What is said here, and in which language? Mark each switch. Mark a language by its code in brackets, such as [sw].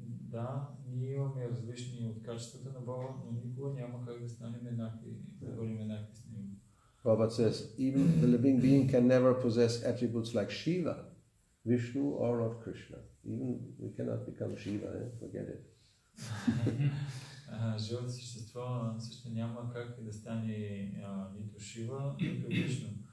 [bg] Да, ние имаме различни от качествата на Бога, но никога няма как да станем еднакви, да бъдем еднакви с Него. [en] Prabhupada says, even the living being can never possess attributes like Shiva, Vishnu, or Lord Krishna. Even we cannot become Shiva, forget it. [bg] Живото същество също няма как да стане нито Шива, нито Вишну.